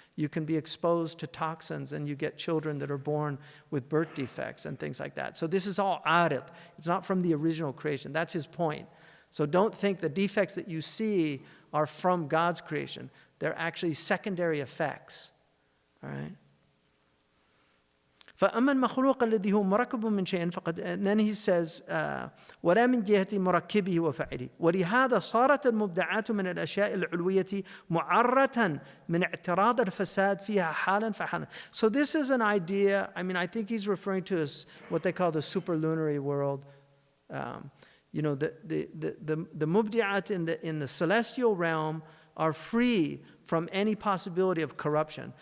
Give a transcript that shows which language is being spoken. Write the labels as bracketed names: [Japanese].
[English] You can be exposed to toxins and you get children that are born with birth defects and things like that. So this is all arid. It's not from the original creation. That's his point. So don't think the defects that you see are from God's creation. They're actually secondary effects. All right? [Arabic] فأما المخلوق الذي هو مركب من شيء فقد, [English] and then he says [Arabic] ولا من جهة مركبه وفاعله ولهذا صارت المبدعات من الأشياء العلوية معرة من اعتراض الفساد فيها حالا فحالا. [English] So this is an idea, I mean, I think he's referring to what they call the superlunary world. You know, the mubdi'at in the celestial realm are free from any possibility of corruption.